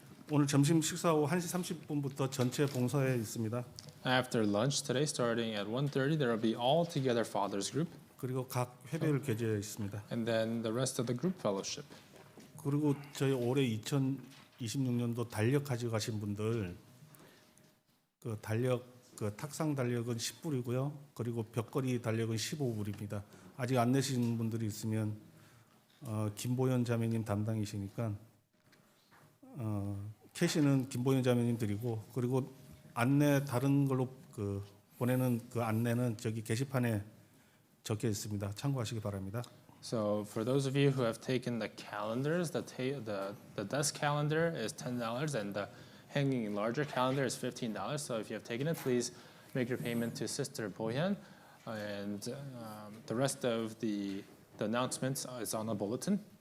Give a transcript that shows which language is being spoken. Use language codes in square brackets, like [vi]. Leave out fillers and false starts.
[ko] 오늘 점심 식사 후 1시 30분부터 전체 봉사회 있습니다. [en] After lunch today, starting at 1:30, there will be all together fathers group, [ko] 그리고 각 회별 개제 있습니다. [en] and then the rest of the group fellowship. [ko] 그리고 저희 올해 2026년도 달력 가져가신 분들 그 달력 그 탁상 달력은 10불이고요. 그리고 벽걸이 달력은 15불입니다. 아직 안 내신 분들이 있으면 김보현 자매님 담당이시니까 캐시는 김보현 자매님 드리고 그리고 안내 다른 걸로 그 보내는 그 안내는 저기 게시판에 적혀 있습니다. 참고하시기 바랍니다. [en] So for those of you who have taken the calendars, the desk calendar is $10, and the hanging larger calendar is $15. So if you have taken it, please make your payment to Sister Boyan, and the rest of the announcements is on the bulletin.